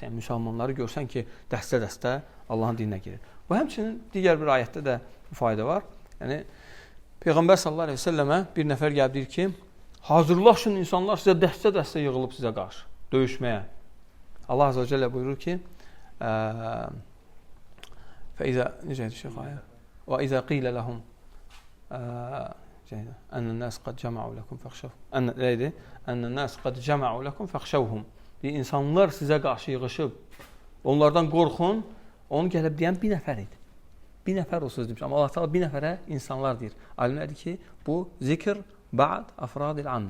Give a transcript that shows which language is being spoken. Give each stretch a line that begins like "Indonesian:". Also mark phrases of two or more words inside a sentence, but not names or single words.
Azerbaijani: Yəni, müsəlmanları görsən ki, dəstə-dəstə Allahın dininə girir. Bu, həmçinin digər bir ayətdə də fayda var. Yəni, Peyğəmbər
Arabic: صلى الله عليه وسلم
Azerbaijani: bir nəfər gəlib deyir ki, hazırlaşın insanlar sizə dəstə-dəstə yığılıb sizə qarşı, döyüşməyə. Allah
Arabic: عز وجل
Azerbaijani: buyurur ki,
Arabic: فإذا نجد الشيخ وإذا قيل لهم الناس قد جمعوا لكم فاخشوهم.
Azerbaijani: Neydi?
Arabic: الناس قد جمعوا لكم فاخشوهم.
Azerbaijani: İnsanlar sizə qarşı yığışıb, onlardan qorxun. Onu gəlib deyən bir nəfər idi. Bir nəfər o söz demiş. Amma Allah Teala bir nəfərə insanlar deyir. Alimlər deyir ki, bu zikr
Arabic: بعض أفراد العام.